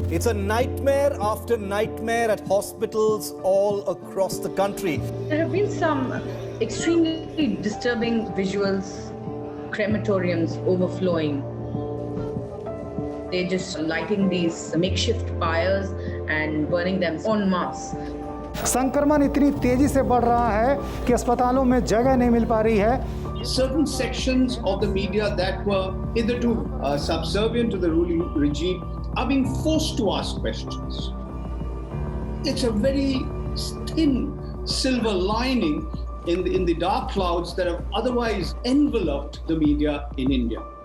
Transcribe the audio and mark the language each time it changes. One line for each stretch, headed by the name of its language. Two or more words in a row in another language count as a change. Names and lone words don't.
English: It's a nightmare after nightmare at hospitals all across the country. There have been some extremely disturbing visuals, crematoriums overflowing. They're just lighting these makeshift fires and burning them en masse.
Hindi: संक्रमण इतनी तेजी से बढ़ रहा है कि अस्पतालों में जगह नहीं मिल पा रही है.
English: Certain sections of the media that were hitherto subservient to the ruling regime are being forced to ask questions. It's a very thin silver lining in the dark clouds that have otherwise enveloped the media in India.